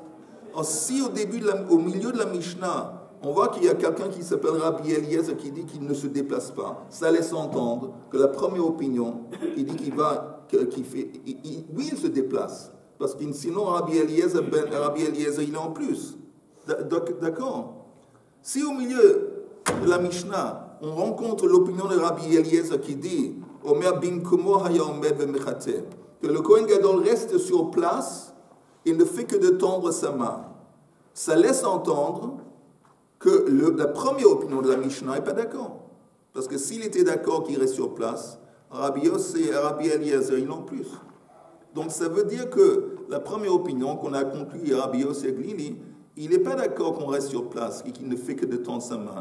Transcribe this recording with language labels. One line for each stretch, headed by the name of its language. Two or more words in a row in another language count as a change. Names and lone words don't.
French: Alors, si au milieu de la Mishnah, on voit qu'il y a quelqu'un qui s'appelle Rabbi Eliezer qui dit qu'il ne se déplace pas, ça laisse entendre que la première opinion, il dit oui, il se déplace. Parce que sinon, Rabbi Eliezer, il est en plus. D'accord? Si au milieu de la Mishnah, on rencontre l'opinion de Rabbi Eliezer qui dit
Hebrew: אומר במקומו היה עומד ומחטה,
French: que le Kohen Gadol reste sur place il ne fait que de tendre sa main. Ça laisse entendre que la première opinion de la Mishnah n'est pas d'accord. Parce que s'il était d'accord qu'il reste sur place, Rabbi Yossi et Rabbi Eliezer, ils n'ont plus. Donc ça veut dire que la première opinion qu'on a conclue à Rabbi Yossi et Glili, il n'est pas d'accord qu'on reste sur place et qu'il ne fait que de tendre sa main.